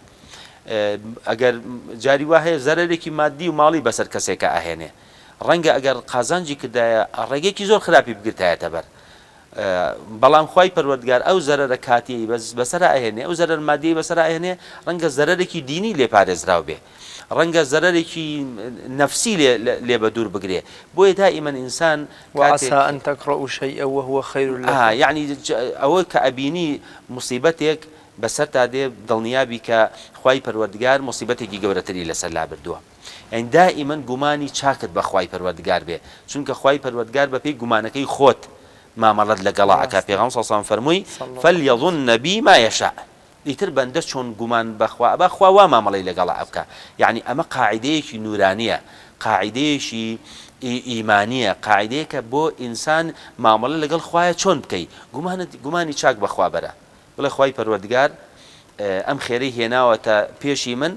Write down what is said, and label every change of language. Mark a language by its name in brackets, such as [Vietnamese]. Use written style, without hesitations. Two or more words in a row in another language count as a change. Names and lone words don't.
[Central Kurdish] ئەگەر جاری وایە زەرێکی مادی و ماڵی بەسەر کەسێکە ئاهێنێ ڕەنگە ئەگەر قازانجی کردایە ڕێگەیەکی زۆر خراپی بگرتایەتە بەر بەڵام خوای پەروەردگار ئەو زەرەرە کاتی بەسەر ئاهێنێ ئەو زەرەر مادی بەسەر ئاهێنێ ڕەنگە زەرەرێکی دینی لێ پارێزراو بێ ڕەنگە زەرەرێکی نەفسی لێ بە دوور بگرێ بۆیە دائیمەن ئینسان [Arabic] وعسى أن تكرهوا شيئا وهو خير لكم [Central Kurdish] یعنی ئەوە کە ئەبینی موسیبەتێک بەسەرتا دێ دڵنیابی کە خوای پەروەردگار موسیبەتێکی گەورەتری لەسەر لا بردووە یعنی دائیمەن گومانی چاکت بە خوای پەروەردگار بێ چونکە خوای پەروەردگار بەپێی گومانەکەی خۆت مامەڵەت لەگەڵا ئەکا پێغەمبەر [Arabic] صلی الله علیه و سلم [Central Kurdish] فەرمووی [Arabic] فليظن بی ما يشاء [Central Kurdish] ئیتر بەندە چۆن گومان بەخوا وا مامەڵەی لەگەڵا ئەبکە یعنی ئەمە قاعیدەیەکی نورانیە قاعیدەیەکی ئیمانیە قاعیدەیەکە بۆ ئینسان مامەڵە لەگەڵ خوایە چۆن بکەی گومانی چاک بەخوا بەرە بڵێ خوای پەروەردگار ئەم خێرەی هێناوەتە پێشی من